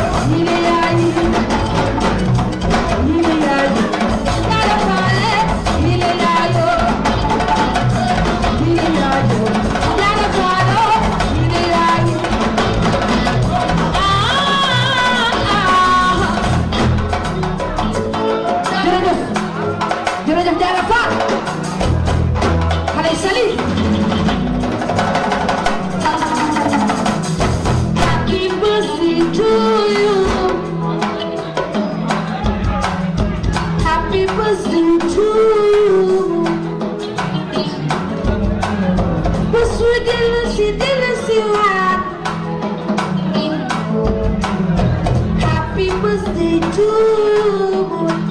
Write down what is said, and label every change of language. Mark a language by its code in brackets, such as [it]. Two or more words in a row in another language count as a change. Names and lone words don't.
[wo] Yili yaa yi. Yili yaa yi. Dara faale. Yili yaa yo. Yili yaa yo. Dara faalo. Yili yaa yi. Ah, ah, ah. Jërëjëf. Jërëjëf Diarra Fall. Xale yi Saly. [en] Happy birthday to you. Happy birthday to you. [wo] Bés wi dellu si, dellu si waat. [en] Happy birthday to you.